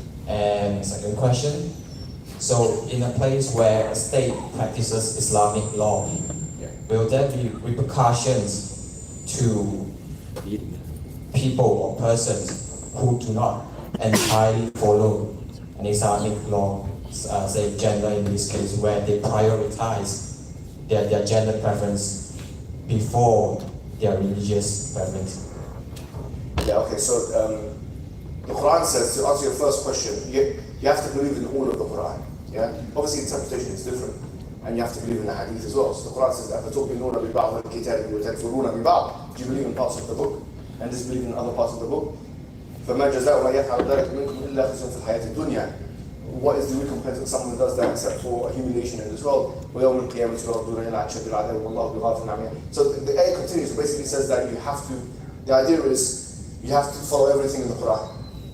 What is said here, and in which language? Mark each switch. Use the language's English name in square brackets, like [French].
[English] And second question, so in a place where a state practices Islamic law, will there be repercussions to people or persons who do not entirely follow an Islamic law, say gender in this case, where they prioritize their gender preference before their religious preference? Yeah, okay, so the Quran says, to answer your first question, you have to believe in all of the Quran. Yeah? Obviously, interpretation is different, and you have to believe in the hadith as well. So the Quran says, [Arabic] أَفَتُؤْمِنُونَ بِبَعْضِ الْكِتَابِ وَتَكْفُرُونَ بِبَعْضِ. [English] Do you believe in parts of the book and disbelieve in other parts of the book? [Arabic] فَمَا جَزَاءُ مَنْ يَفْعَلُ ذَلِكَ مِنكُمْ إِلَّا خِزْيٌ فِي الْحَيَاةِ الدُّنْيَا. [English] What is the recompense of someone who does that except for humiliation in this world? [Arabic] وَيَوْمِ الْقِيَامَةِ يُرَدُّونَ إِلَىٰ أَشَدِّ الْعَذَابِ وَاللَّهُ بِغَافِلٍ عَمَّا يَعْمَلُونَ. [English] So the ayah continues. It basically says that you have to, the idea is you have to follow everything in the Quran.